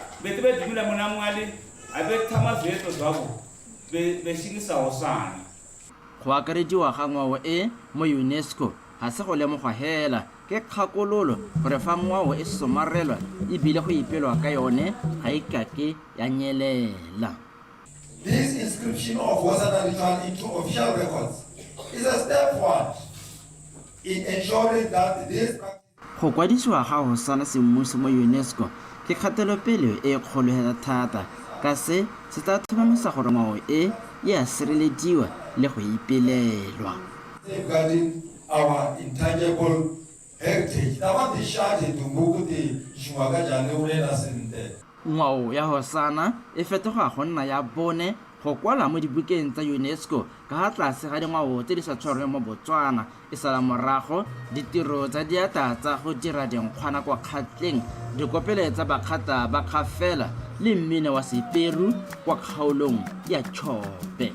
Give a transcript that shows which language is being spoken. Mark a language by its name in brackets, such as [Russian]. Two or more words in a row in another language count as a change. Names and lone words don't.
[Tswana] Go akarediwa ga ngwao e mo UNESCO ga se go lemogwa hela ke kgakololo gore fa ngwao e somarelwa ebile go ipelwa ka yone ga e kake ya nyelela. [English] This inscription of Hosana ritual into official records is a step forward in ensuring that this [Tswana] go kwadisiwa ga Hosana semmuso mo UNESCO ke kgatelopele e kgolo thata ka se tla tlhomamisa gore ngwao e ya sirelediwa le go ipelelwa. [English] Safeguarding our intangible heritage. [Tswana] Ngwao ya Hosana e fetoga go nna ya bone go kwala mo dibukeng tsa UNESCO ka ga tlase ga dingwao tse di sa tshwarweng mo Botswana e sala morago ditiro tsa diatla tsa go dira dinkgwana kwa kgatleng dikopele tsa bakgata ba kgafela le mmine wa seperu kwa kgaolong ya Chobe.